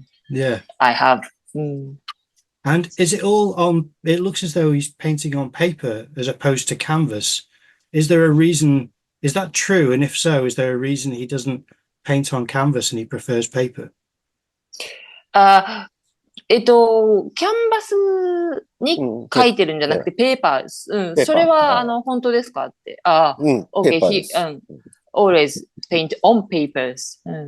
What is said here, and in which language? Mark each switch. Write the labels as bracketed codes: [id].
[en] Yeah, I have. And is it all on? It looks as though he's painting on paper as opposed to canvas. Is there a reason? Is that true? And if so, is there a reason he doesn't paint on canvas and he prefers paper? [ja] キャンバスに書いてるんじゃなくて、ペーパー。それは、本当ですかって。 [en] Okay, he always paint on papers.